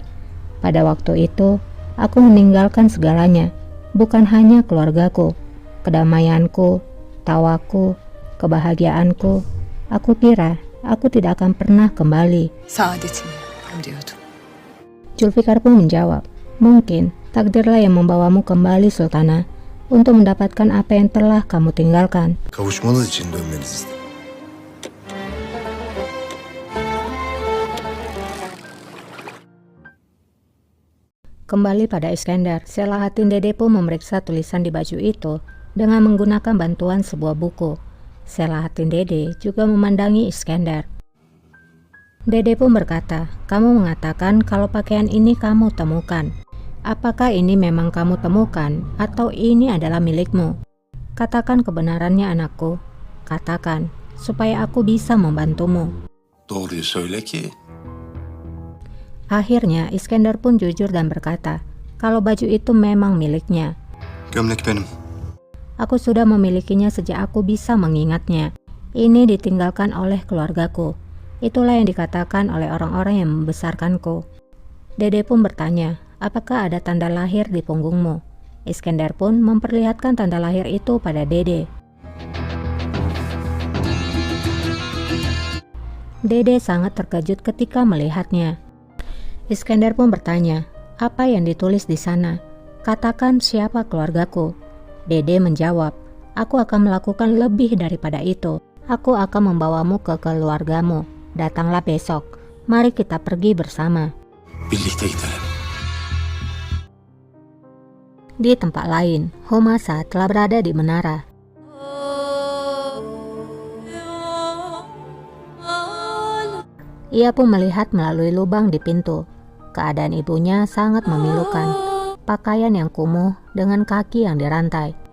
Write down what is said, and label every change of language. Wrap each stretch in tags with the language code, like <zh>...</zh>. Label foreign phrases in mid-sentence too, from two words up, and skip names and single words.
<id>Pada waktu itu, aku meninggalkan segalanya, bukan hanya keluargaku, kedamaianku, tawaku, kebahagiaanku. Aku kira aku tidak akan pernah kembali.</id> <tr>Saadetimi arıyordum.</tr> <id>Zulfikar pun menjawab, mungkin takdirlah yang membawamu kembali Sultana, untuk mendapatkan apa yang telah kamu tinggalkan.</id> <tr>Kavuşmanız için dönmeniz istedim.</tr> <id>Kembali pada Iskandar, Selahatin Dede pun memeriksa tulisan di baju itu dengan menggunakan bantuan sebuah buku. Selahatin Dede juga memandangi Iskandar. Dede pun berkata, kamu mengatakan kalau pakaian ini kamu temukan. Apakah ini memang kamu temukan atau ini adalah milikmu? Katakan kebenarannya anakku. Katakan, supaya aku bisa membantumu.</id> <tr>Doğruyu söyle ki.</tr> <id>Akhirnya Iskandar pun jujur dan berkata, kalau baju itu memang miliknya.</id> <tr>Gömlek benim.</tr> <id>Aku sudah memilikinya sejak aku bisa mengingatnya. Ini ditinggalkan oleh keluargaku. Itulah yang dikatakan oleh orang-orang yang membesarkanku. Dede pun bertanya, apakah ada tanda lahir di punggungmu? Iskandar pun memperlihatkan tanda lahir itu pada Dede. Dede sangat terkejut ketika melihatnya. Iskandar pun bertanya, apa yang ditulis di sana? Katakan siapa keluargaku. Dede menjawab, aku akan melakukan lebih daripada itu. Aku akan membawamu ke keluargamu. Datanglah besok. Mari kita pergi bersama.</id> <tr>Birlikte gidelim.</tr> <id>Di tempat lain, Humasa telah berada di menara. Ia pun melihat melalui lubang di pintu. Keadaan ibunya sangat memilukan. Pakaian yang kumuh dengan kaki yang dirantai.</id>